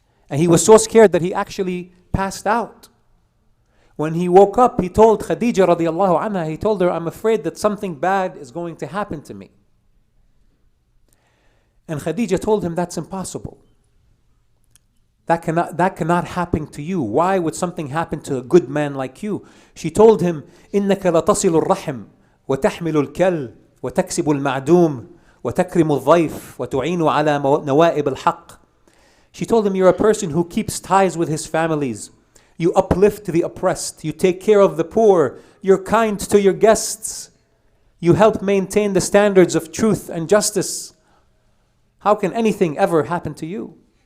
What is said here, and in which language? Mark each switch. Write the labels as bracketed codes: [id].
[en] And he was so scared that he actually passed out. When he woke up, he told Khadija radiallahu anha, he told her, I'm afraid that something bad is going to happen to me. And Khadija told him, that's impossible. That cannot happen to you. Why would something happen to a good man like you? [ar] She told him, إِنَّكَ لَتَصِلُ الرَّحِمِ وَتَحْمِلُ الْكَلِّ وَتَكْسِبُ الْمَعْدُومِ وَتَكْرِمُ الضَّيْفِ وَتُعِينُ عَلَى نَوَائِبِ الْحَقِّ. [en] She told him, you're a person who keeps ties with his families. You uplift the oppressed. You take care of the poor. You're kind to your guests. You help maintain the standards of truth and justice. How can anything ever happen to you?